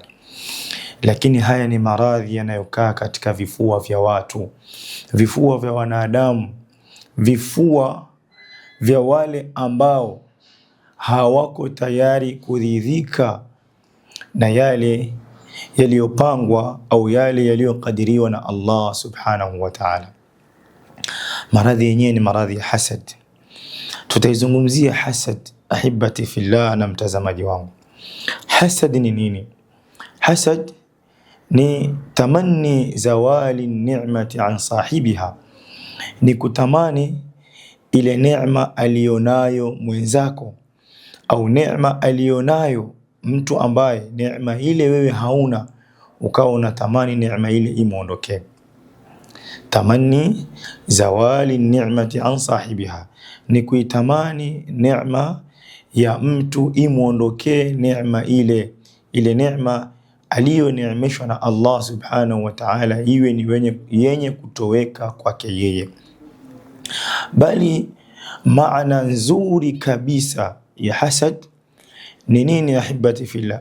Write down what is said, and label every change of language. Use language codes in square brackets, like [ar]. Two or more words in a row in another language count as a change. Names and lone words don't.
[sw] Lakini haya ni maradhi yanayokaa katika vifua vya watu, vifua vya wanadamu, vifua vya wale ambao hawako tayari kuridhika na yale yaliyopangwa au yale yaliyokadiriwa na Allah [ar] سبحانه وتعالى. [sw] Maradhi yenyewe ni maradhi ya hasad. Tutaizungumzia hasad, [ar] أحبتي في الله [sw] na mtazamaji wangu. Hasad ni nini? Hasad ni [ar] تمني زوال نعمة عن صاحبها, [sw] ni kutamani ile neema alionayo mwenzako au neema alionayo mtu ambaye neema ile wewe hauna, ukawa unatamani neema ile imuondokee. [ar] تمني زوال نعمة عن صاحبها [sw] ni kuitamani neema ya mtu imuondokee neema ile neema aliyoneemeshwa na Allah [ar] سبحانه وتعالى [sw] iwe ni yenye kutoweka kwake yeye. Bali maana nzuri kabisa ya hasad ni nini [ar] أحبتي في الله?